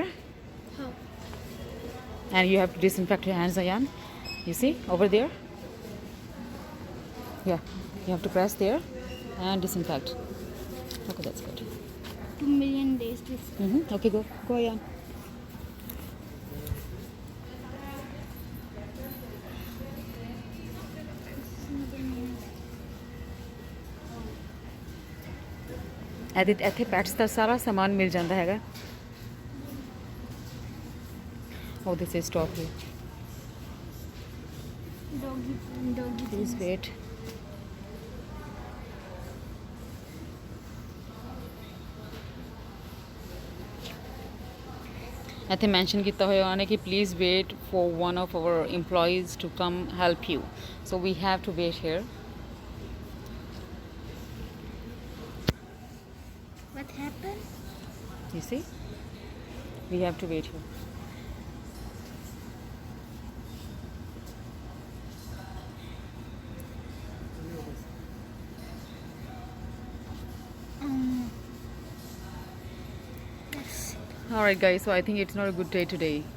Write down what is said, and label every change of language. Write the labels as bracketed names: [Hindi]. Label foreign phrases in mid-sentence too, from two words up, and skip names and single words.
[English] How? and you have to disinfect your hands Ayan you see over there yeah you have to press there and disinfect okay that's good 2 million days to okay go [Punjabi] Ayan ਇੱਥੇ ਪੈਟਸ ਦਾ ਸਾਰਾ ਸਾਮਾਨ ਮਿਲ ਜਾਂਦਾ ਹੈਗਾ [English] oh this is stop here doggy please wait [Punjabi] ਇੱਥੇ ਮੈਂਸ਼ਨ ਕੀਤਾ ਹੋਇਆ ਉਹਨੇ ਕਿ [English] please wait for one of our employees to come help you so we have to wait here what happened you see we have to wait here all right guys so I think it's not a good day today